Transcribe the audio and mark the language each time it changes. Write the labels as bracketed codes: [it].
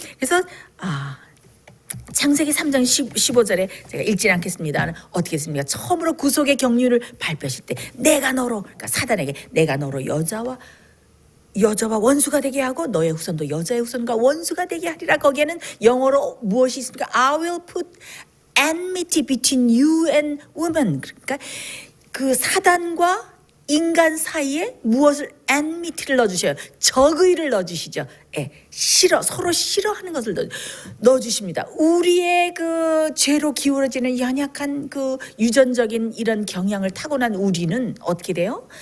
[ko] 그래서 창세기 3장 15절에 제가 읽지 않겠습니다. 어떻게 했습니까? 처음으로 구속의 경륜을 발표하실 때 내가 너로, 그러니까 사단에게 내가 너로 여자와 원수가 되게 하고 너의 후손도 여자의 후손과 원수가 되게 하리라. 거기에는 영어로 무엇이 있습니까? [en] I will put enmity between you and woman. [ko] 그러니까 그 사단과 인간 사이에 무엇을 enmity를 넣어주셔요. 적의를 넣어주시죠. 서로 싫어하는 것을 넣어주십니다. 우리의 그 죄로 기울어지는 연약한 그 유전적인 이런 경향을 타고난 우리는 어떻게 돼요?